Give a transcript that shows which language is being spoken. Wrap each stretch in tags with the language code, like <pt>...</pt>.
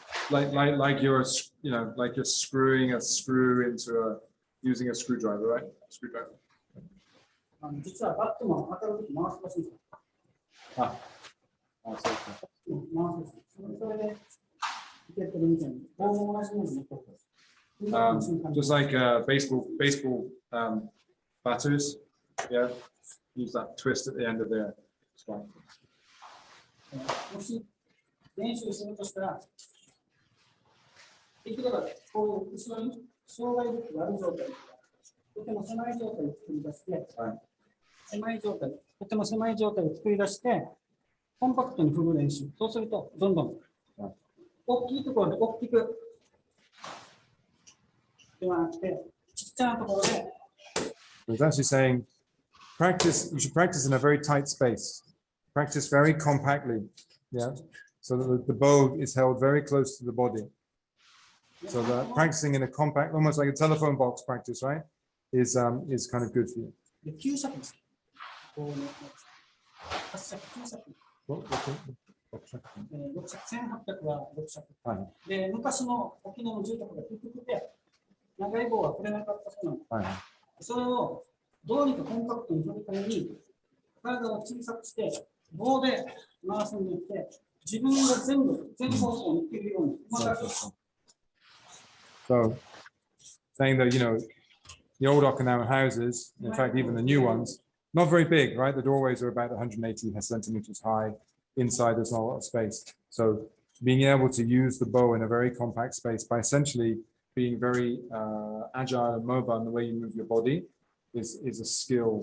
<en>Like you're, you know, like you're screwing a screw into using a screwdriver, right? Screwdriver.</en> <ja>実はバットマン当たるとき回すらしいんですよ。</ja> <en>Ah, so</en> <ja>回す。それで、受けてるみたいに、棒も同じように残ってる。</ja> <en>just like baseball batters, yeah. Use that twist at the end of their strike.</en> <ja>もし練習するとしたら、できればこう後ろに障害物がある状態、とても狭い状態を作り出して、はいとても狭い状態を作り出して、コンパクトに振る練習。そうすると、どんどん大きいところで大きくではなくて、ちっちゃなところで。</ja> <en>It's actually saying, you should practice in a very tight space. Practice very compactly, yeah. So that the bow is held very close to the body. So that practicing in a compact, almost like a telephone box practice, right, is kind of good for you.</en> <ja>で9尺です。こうね、8尺、9尺。 6尺、1800は6尺。はい。で、昔の沖縄の住宅が低くて、長い棒は振れなかったそうなんです。はい。それをどうにかコンパクトに振るために、体を小さくして、棒で回すんでって、自分が全方向に行けるように。</ja> <en>So, saying that, you know, the old Okinawan houses, in fact, even the new ones, not very big, right? The doorways are about 180 centimeters high. Inside, there's not a lot of space. So, being able to use the bow in a very compact space by essentially being very agile and mobile in the way you move your body is a skill.</en>